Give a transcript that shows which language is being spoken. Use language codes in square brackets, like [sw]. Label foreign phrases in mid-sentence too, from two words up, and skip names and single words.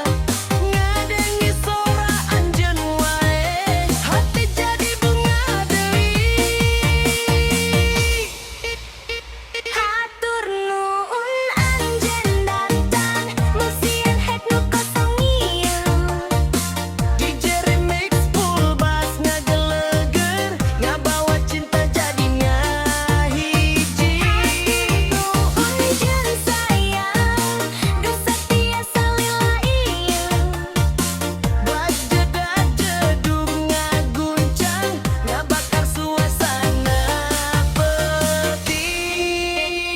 [su] Ngadengi sora anjeun wae, hati jadi bunga deui. Hatur nuhun anjeun datang, musian hek nu kosong ieu. [en] DJ Remix full bass [su] ngageleger, ngabawa cinta jadinya hiji. Nuhun jeung sayang, geus satia salila ieu. Bajeda jedug ngaguncang, ngabakar suasana peti.